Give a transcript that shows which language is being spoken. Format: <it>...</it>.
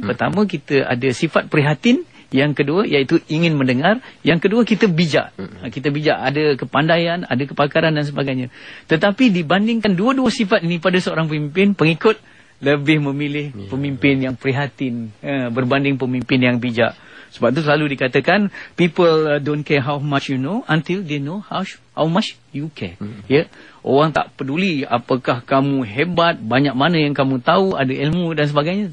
<ms>Pertama, kita ada sifat prihatin. Yang kedua, iaitu ingin mendengar. Yang kedua, kita bijak. Kita bijak, ada kepandaian, ada kepakaran dan sebagainya. Tetapi dibandingkan dua-dua sifat ini pada seorang pemimpin, pengikut lebih memilih pemimpin yang prihatin berbanding pemimpin yang bijak. Sebab tu selalu dikatakan,</ms> <en>people don't care how much you know until they know how much you care.</en> <ms>Orang tak peduli apakah kamu hebat, banyak mana yang kamu tahu, ada ilmu dan sebagainya.</ms>